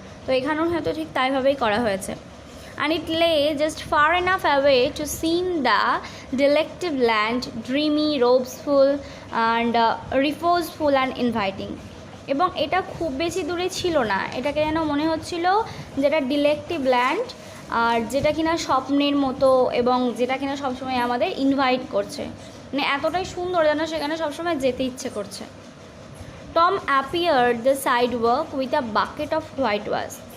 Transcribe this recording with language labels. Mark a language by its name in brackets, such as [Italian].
[Bangla] তো এখানেও হয়তো ঠিক তাইভাবেই করা হয়েছে। [English] And it lay just far enough away to seem the delective land, dreamy, robesful and reposeful and inviting. [Bangla] এবং এটা খুব বেশি দূরে ছিল না, এটাকে যেন মনে হচ্ছিল যেটা ডিলেক্টিভ ল্যান্ড, আর যেটা কিনা স্বপ্নের মতো এবং যেটা কিনা সবসময় আমাদের ইনভাইট করছে, মানে এতটাই সুন্দর যেন সেখানে সবসময় যেতে ইচ্ছে করছে। [English] Tom appeared the sidewalk with a bucket of whitewash.